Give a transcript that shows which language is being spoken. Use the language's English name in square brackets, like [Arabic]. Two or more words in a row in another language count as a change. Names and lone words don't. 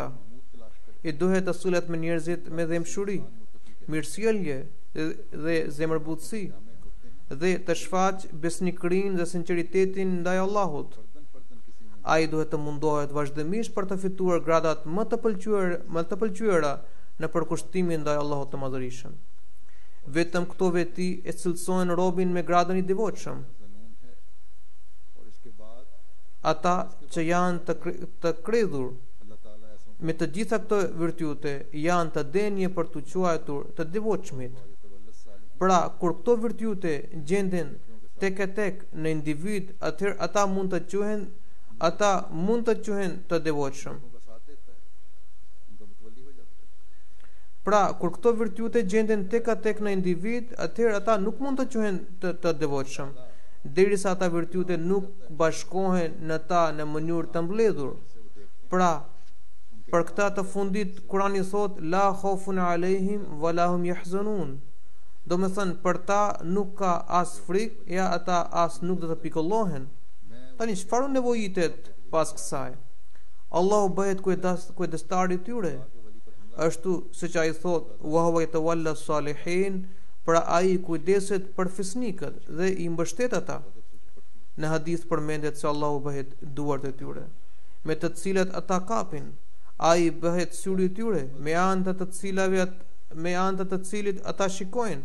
[Albanian] I duhet të sulet me njerëzit me dëmshuri, mirësjellje dhe zemërbutësi dhe të shfaq besnikërinë dhe sinqeritetin ndaj Allahut. Ai duhet të mundohet vazhdimisht për të fituar gradat më të pëlqyera në përkushtimin ndaj Allahut të Madhërisëm. Vetëm këto veti e cilësojnë robin me gradën i devotshëm. [Urdu] ظنون ہے اور اس کے بعد [Albanian] Ata që janë të kredhur [Urdu] اللہ تعالیٰ ایسوں [Albanian] me të gjitha këto virtyte janë të denjë për të quajtur të devotshmit. Pra, kur këto virtyte gjenden tek e tek në individ, atëherë ata mund të quhen të devotshëm. [Urdu] کا ساتھ دیتا ہے ان کا متولی ہو جاتا ہے. [Albanian] Pra, kur këto virtyte gjenden tek a tek në individ, atëherë ata nuk mund të quhen të devotshëm, derisa ata virtyte nuk bashkohen në ta në mënyrë të mbledhur. Pra, për këta të fundit Kurani thot [Arabic] لا خوف عليهم ولا هم يحزنون. [Albanian] Do me thënë, për ta nuk ka as frikë, ja ata as nuk do të pikollohen. Tani çfarë nevojitet pas kësaj? Allahu bëhet kujdestari i tyre. Ashtu siç ai thot [Arabic] وهو يتولى الصالحين, [Albanian] pra ai kujdeset për fisnikët dhe i mbështet ata. Në hadith përmendet se Allahu bëhet duart e tyre, me të cilat ata kapin. Ai bëhet syri i tyre, me anë të të cilit ata shikojnë.